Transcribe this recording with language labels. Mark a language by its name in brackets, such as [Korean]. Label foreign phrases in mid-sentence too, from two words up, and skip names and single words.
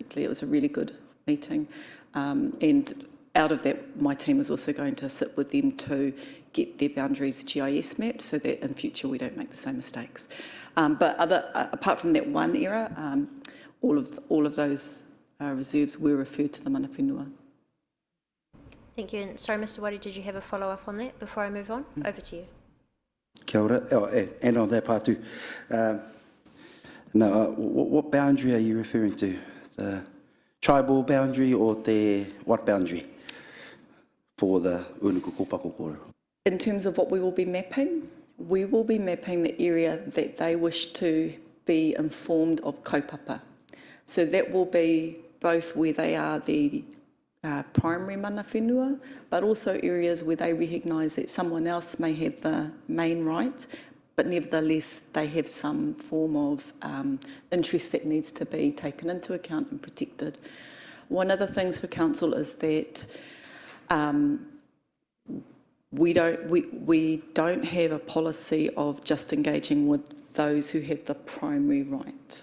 [English] It was a really good meeting, and out of that my team is also going to sit with them to get their boundaries GIS mapped so that in future we don't make the same mistakes. But apart from that one error, all of those reserves were referred to the [Māori] mana whenua. [English] Thank you. And sorry, Mr. Wadi, did you have a follow-up on that before I move on? Over to you. [Māori] Kia ora. [English] And on that part too. What boundary are you referring to? The tribal boundary or the what boundary for the Uenuku Kōpako kōrero? In terms of what we will be mapping, we will be mapping the area that they wish to be informed of kaupapa. So that will be both where they are the primary [Māori] mana whenua, [English] but also areas where they recognise that someone else may have the main right, but nevertheless they have some form of interest that needs to be taken into account and protected. One of the things for council is that we don't have a policy of just engaging with those who have the primary right.